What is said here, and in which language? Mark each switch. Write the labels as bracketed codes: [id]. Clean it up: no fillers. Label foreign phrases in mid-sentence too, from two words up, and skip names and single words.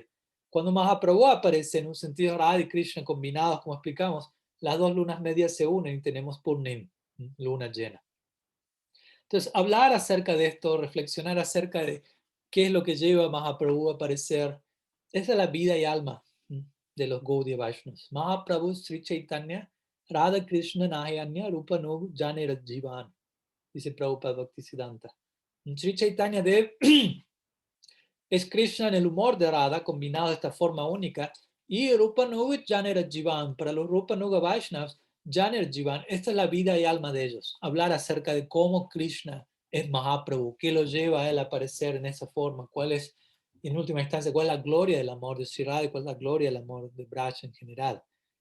[es] Cuando Mahaprabhu aparece en un sentido Radha y Krishna combinados, como explicamos, las dos lunas medias se unen y tenemos Purnim, luna llena. Entonces, hablar acerca de esto, reflexionar acerca de qué es lo que lleva a Mahaprabhu a aparecer, esa es la vida y alma de los Gaudiya Vaishnavas. [bn] মহাপ্রভু শ্রী চৈতন্য, রাধা কৃষ্ণ নহে অন্য রূপানুগ জনের জীবন, [es] dice Prabhupada Bhaktisiddhanta. Sri Chaitanya Dev es Krishna en el humor de Radha, combinado de esta forma única, y [bn] রূপানুগ জনের জীবন, [es] para los Rupanuga Vaishnavas, [bn] জনের জীবন, [es] esta es la vida y alma de ellos. Hablar acerca de cómo Krishna es Mahaprabhu, qué lo lleva a él a aparecer en esa forma, cuál es, en última instancia, cuál es la gloria del amor de Sri Radha y cuál es la gloria del amor de Braj en general.